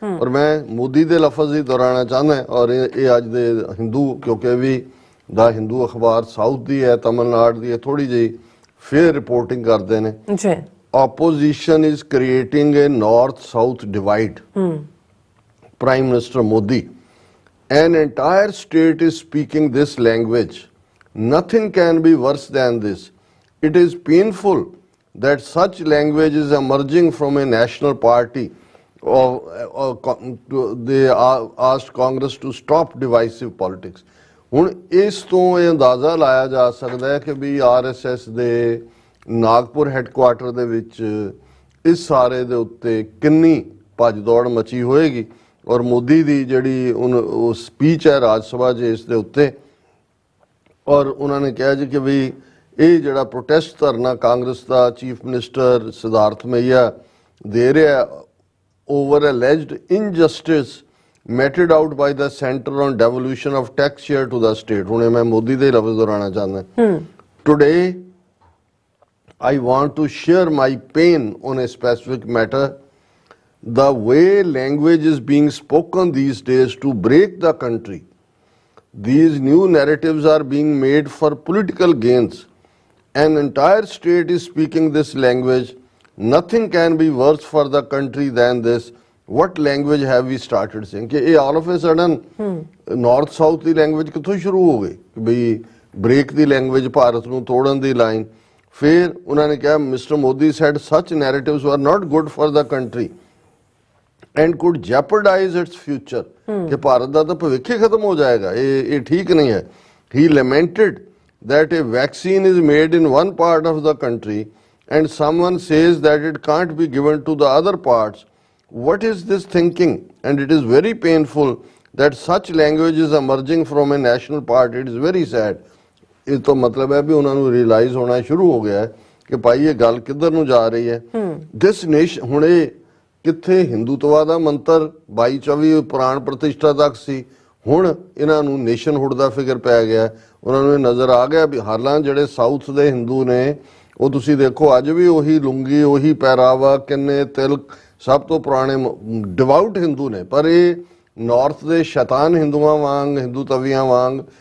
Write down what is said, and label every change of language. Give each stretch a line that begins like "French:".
Punjabi: ਔਰ ਮੈਂ ਮੋਦੀ ਦੇ ਲਫ਼ਜ਼ ਹੀ ਦੁਹਰਾਉਣਾ ਚਾਹੁੰਦਾ ਔਰ ਇਹ ਅੱਜ ਦੇ ਹਿੰਦੂ, ਕਿਉਂਕਿ ਵੀ ਦਾ ਹਿੰਦੂ ਅਖਬਾਰ ਸਾਊਥ ਦੀ ਹੈ, ਤਮਿਲਨਾਡੂ ਦੀ ਹੈ, ਥੋੜੀ ਜਿਹੀ ਫੇਰ ਰਿਪੋਰਟਿੰਗ ਕਰਦੇ ਨੇ।
English: Opposition is creating a north south divide. Prime minister Modi, an entire state is speaking this language. Nothing can be worse than this. It is painful that such language is emerging from a national party. They asked Congress to stop divisive politics.
Punjabi: ਹੁਣ ਇਸ ਤੋਂ ਇਹ ਅੰਦਾਜ਼ਾ ਲਾਇਆ ਜਾ ਸਕਦਾ ਹੈ ਕਿ ਵੀ ਆਰਐਸਐਸ ਦੇ ਨਾਗਪੁਰ ਹੈੱਡਕੁਆਟਰ ਦੇ ਵਿੱਚ ਇਸ ਸਾਰੇ ਦੇ ਉੱਤੇ ਕਿੰਨੀ ਭੱਜ ਦੌੜ ਮਚੀ ਹੋਏਗੀ। ਔਰ ਮੋਦੀ ਦੀ ਜਿਹੜੀ ਉਹ ਸਪੀਚ ਹੈ ਰਾਜ ਸਭਾ 'ਚ ਇਸ ਦੇ ਉੱਤੇ, ਔਰ ਉਹਨਾਂ ਨੇ ਕਿਹਾ ਜੀ ਕਿ ਵੀ ਇਹ ਜਿਹੜਾ ਪ੍ਰੋਟੈਸਟ ਧਰਨਾ ਕਾਂਗਰਸ ਦਾ ਚੀਫ ਮਿਨਿਸਟਰ ਸਿਧਾਰਥ ਮਈਆ ਦੇ ਰਿਹਾ
English: over alleged injustice meted out by the center on devolution of tax share to the state.
Punjabi: ਹੁਣੇ ਮੈਂ ਮੋਦੀ ਦੇ ਲਫ਼ਜ਼ ਦੁਹਰਾਉਣਾ ਚਾਹੁੰਦਾ।
English: Today I want to share my pain on a specific matter. The way language is being spoken these days to break the country. These new narratives are being made for political gains. An entire state is speaking this language. Nothing can be worse for the country than this. What language have we started saying?
Hindi: कि ये
English: all of a sudden north south
Punjabi: ਦੀ language ਕਿੱਥੋਂ ਸ਼ੁਰੂ ਹੋ ਗਈ ਕਿ ਬਈ break ਦੀ language Bharat ਨੂੰ ਤੋੜਨ ਦੀ ਲਾਈਨ। ਫਿਰ ਉਹਨਾਂ ਨੇ ਕਿਹਾ
English: Mister Modi said such narratives were not good for the country and could jeopardize its future.
Punjabi: ਕਿ ਭਾਰਤ ਦਾ ਤਾਂ ਭਵਿੱਖ ਹੀ ਖਤਮ ਹੋ ਜਾਏਗਾ, ਇਹ ਠੀਕ ਨਹੀਂ ਹੈ।
English: He lamented that a vaccine is made in one part of the country and someone says that it can't be given to the other parts. What is this thinking? And it is very painful that such language is emerging from a national party. It is very sad.
Punjabi: ਇਸ ਤੋਂ ਮਤਲਬ ਹੈ ਵੀ ਉਹਨਾਂ ਨੂੰ realise ਹੋਣਾ ਸ਼ੁਰੂ ਹੋ ਗਿਆ ਹੈ ਕਿ ਭਾਈ ਇਹ ਗੱਲ ਕਿੱਧਰ ਨੂੰ ਜਾ ਰਹੀ ਹੈ।
English: this nation
Punjabi: ਹੁਣ ਇਹ ਕਿੱਥੇ ਹਿੰਦੂਤਵਾ ਦਾ ਮੰਤਰ 22-24 ਪ੍ਰਾਣ ਪ੍ਰਤਿਸ਼ਠਾ ਤੱਕ ਸੀ, ਹੁਣ ਇਹਨਾਂ ਨੂੰ ਨੇਸ਼ਨਹੁੱਡ ਦਾ ਫਿਕਰ ਪੈ ਗਿਆ। ਉਹਨਾਂ ਨੂੰ ਇਹ ਨਜ਼ਰ ਆ ਗਿਆ ਵੀ ਹਾਲਾਂ ਜਿਹੜੇ ਸਾਊਥ ਦੇ ਹਿੰਦੂ ਨੇ ਉਹ ਤੁਸੀਂ ਦੇਖੋ ਅੱਜ ਵੀ ਉਹੀ ਲੁੰਗੀ, ਉਹੀ ਪਹਿਰਾਵਾ, ਕਿੰਨੇ ਤਿਲਕ, ਸਭ ਤੋਂ ਪੁਰਾਣੇ ਡਿਵਾਊਟ ਹਿੰਦੂ ਨੇ। ਪਰ ਇਹ ਨਾਰਥ ਦੇ ਸ਼ੈਤਾਨ ਹਿੰਦੂਆਂ ਵਾਂਗ, ਹਿੰਦੂ ਤਵੀਆਂ ਵਾਂਗ